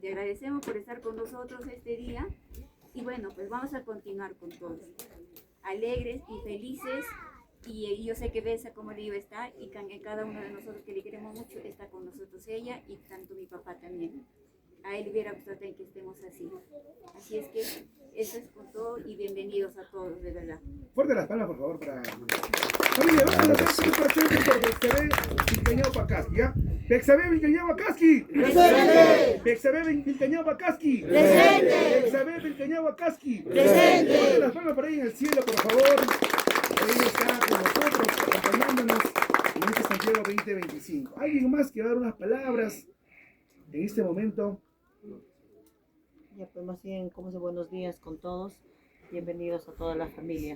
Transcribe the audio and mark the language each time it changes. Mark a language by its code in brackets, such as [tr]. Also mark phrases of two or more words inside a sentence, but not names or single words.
[es] Te agradecemos por estar con nosotros este día. Y bueno, pues vamos a continuar con todos, alegres y felices Y yo sé que Besa, como le digo, está, y cada uno de nosotros que le queremos mucho está con nosotros ella, y tanto mi papá también. A él hubiera gustado también que estemos así. Así es que eso es con todo, y bienvenidos a todos, de verdad. Fuerte las palmas, por favor, para... Familia, vamos a hacer un presente por Bexabé Vilcañao Pacasqui, ¿ya? Bexabé Vilcañao Pacasqui. ¡Presente! Bexabé Vilcañao Pacasqui. ¡Presente! Bexabé Vilcañao Pacasqui. ¡Presente! Fuerte las palmas para ella en el cielo, por favor. Ella está con nosotros, acompañándonos en este Santiago 2025. ¿Alguien más quiere dar unas palabras en este momento? Ya pues más bien, como se buenos días con todos, bienvenidos a toda la familia.